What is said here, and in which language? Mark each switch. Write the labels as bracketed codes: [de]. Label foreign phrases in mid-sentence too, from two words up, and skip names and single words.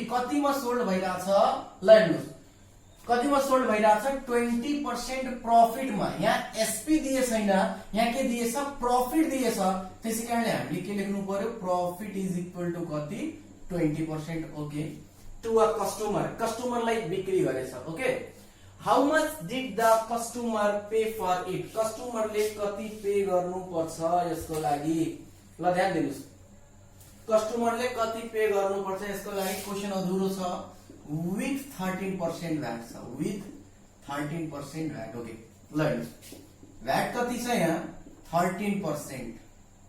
[ne] कतिमा सोल्ड भइराछ, ल हेर्नुस् कतिमा सोल्ड भइराछ, 20% प्रॉफिटमा। यहाँ एसपी दिए छैन, यहाँ के दिएछ, प्रॉफिट दिएछ। त्यसैकारणले हामीले के लेख्नु पर्यो, [en] profit is equal to [ne] कति, 20%, ओके, [en] to a customer. [ne] कस्टमरलाई बिक्री गरेछ, ओके। [en] how much did the customer pay for it, [ne] कस्टमरले कति पे गर्नु पर्छ यसको लागि। ल ध्यान दिनुस्, कस्टमरले कति पे गर्नु पर्छ यसको लागि। क्वेशन अधुरो छ। [en] with 13% VAT [ne] छ, [en] with 13% VAT, [ne] ओके। ल हेर्नुस्, भ्याट कति छ यहाँ, 13%।